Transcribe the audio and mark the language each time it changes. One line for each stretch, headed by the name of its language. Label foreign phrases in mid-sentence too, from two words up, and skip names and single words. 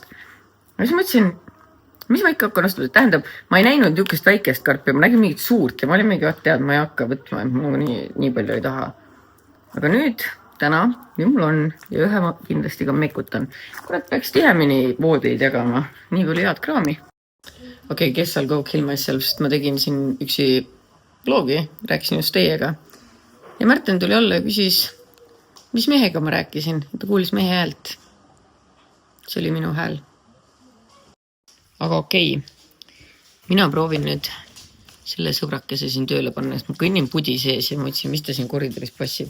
Estonian: Ja siis mõtlesin, mis ma ikka hakkan ostma, tähendab, ma ei näinud niukest väikest karpi, ma nägin mingit suurt ja ma olin mingi, tead, ma ei hakka võtma, et ma nii palju ei taha. Aga nüüd, täna, nii mul on ja ühe ma kindlasti ka mekutan. Kurat, peaks tihemini voodid jagama, nii palju head kraami. Okei,
English: guess I'll go kill myself,
Estonian: sest ma tegin siin üksi blogi, rääkisin just teiega. Ja Märten tuli alla ja küsis, mis mehega ma rääkisin, ta kuulis mehe häält. See oli minu hääl. Aga okei, mina proovin nüüd selle sõbrakese siin tööle panna, sest ma kõnnin pudi sees ja ma ütlesin, mis ta siin koridoris passib.